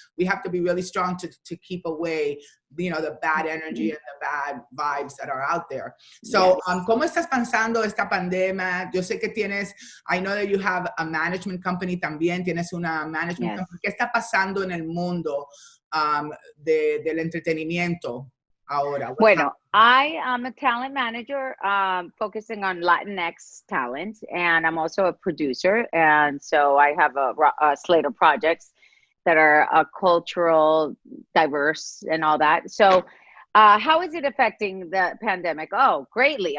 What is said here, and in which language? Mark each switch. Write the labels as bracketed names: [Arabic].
[English] We have to be really strong to keep away, you know, the bad energy and the bad vibes that are out there. [Spanish] So, ¿cómo estás pasando esta pandemia? Yo sé que [English] I know that you have a management company [Spanish] también, tienes una management company. ¿Qué está pasando en el mundo del entretenimiento ahora? [English] Bueno, I am a talent manager focusing on Latinx talent, and I'm also a producer. And so I have a slate of projects that are cultural, diverse, and all that. So how is it affecting the pandemic? Oh, greatly.